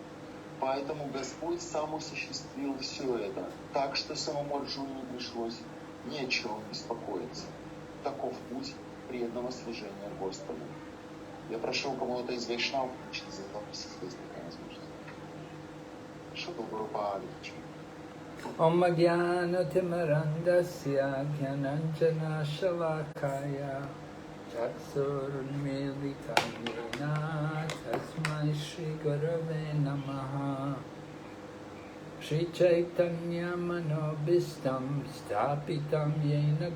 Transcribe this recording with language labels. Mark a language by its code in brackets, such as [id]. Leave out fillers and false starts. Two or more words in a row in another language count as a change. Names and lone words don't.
[ru] Поэтому Господь сам осуществил все это, так что самому Арджуне не пришлось Ни о чем беспокоиться. Таков путь преданного служения Господу. Я прошу кому-то из вайшнав включить запись, если есть такая возможность. Шутал Гурупаду. [sa] ॐ ज्ञान तिमिरान्धस्य ज्ञानाञ्जन शलाकया चक्षुरुन्मीलितं येन तस्मै श्री गुरवे नमः श्री चैतन्य मनोभीष्टं स्थापितं येन